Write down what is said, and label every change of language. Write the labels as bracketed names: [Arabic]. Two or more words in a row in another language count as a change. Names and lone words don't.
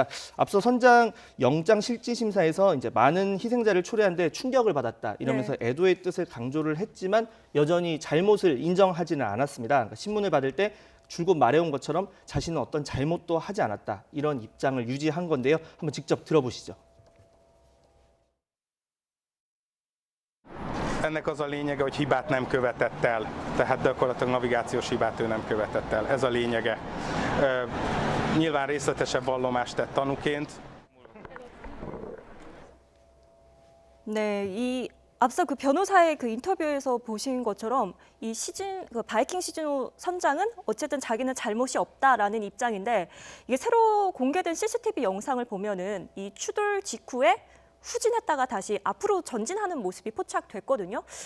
[Korean] 앞서 선장 영장 실질 심사에서 이제 많은 희생자를 초래한데 충격을 받았다 이러면서 애도의 뜻을 강조를 했지만 여전히 잘못을 인정하지는 않았습니다. 그러니까 신문을 받을 때 줄곧 말해온 것처럼 자신은 어떤 잘못도 하지 않았다 이런 입장을 유지한 건데요. 한번 직접 들어보시죠. [Hungarian] Ennek az a lényege, hogy hibát nem követett el, tehát gyakorlatilag navigációs hibát ő nem követett el. Ez a lényege. Nyilván részletesebb vallomást tett tanúként. [Korean] 네, 이 앞서 그 변호사의 그 인터뷰에서 보신 것처럼 이 그 바이킹 시즌호 선장은 어쨌든 자기는 잘못이 없다라는 입장인데 이게 새로 공개된 CCTV 영상을 보면은 이 추돌 직후에 후진했다가 다시 앞으로 전진하는 모습이 포착됐거든요.